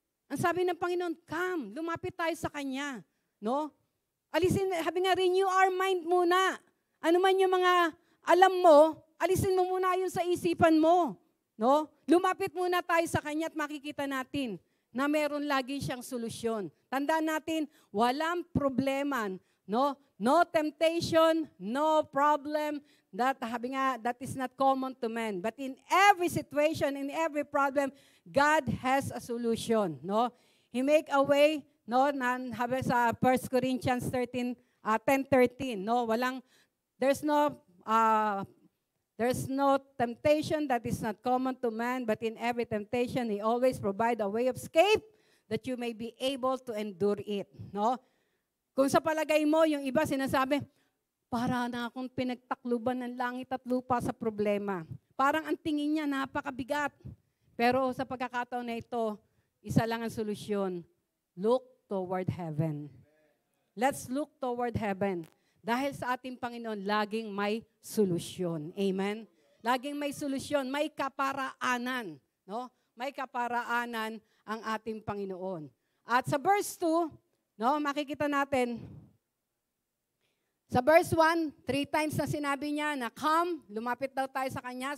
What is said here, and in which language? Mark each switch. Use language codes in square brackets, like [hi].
[tl] Ang sabi ng Panginoon, come, lumapit tayo sa Kanya. No? Alisin, sabi nga, [en] renew our mind [tl] muna. Ano man yung mga alam mo, alisin mo muna yun sa isipan mo. No? Lumapit muna tayo sa Kanya at makikita natin na meron lagi siyang solusyon. Tandaan natin, walang problema, no? [en] No temptation, no problem, that is not common to men. But in every situation, in every problem, God has a solution, no? He make a way, no? [tl] Sa 1 Corinthians 10:13, [en] no? There's no temptation that is not common to man, but in every temptation, He always provide a way of escape that you may be able to endure it. [tl] No? Kung sa palagay mo, yung iba sinasabi, para na akong pinagtakluban ng langit at lupa sa problema. Parang ang tingin niya, napakabigat. Pero sa pagkakataon na ito, isa lang ang solusyon. [en] Look toward heaven. Let's look toward heaven. [tl] Dahil sa ating Panginoon, laging may solusyon. Amen? Laging may solusyon, may kaparaanan. No? May kaparaanan ang ating Panginoon. At sa verse 2, no, makikita natin, sa verse 1, 3 times na sinabi niya na come, lumapit daw tayo sa Kanya.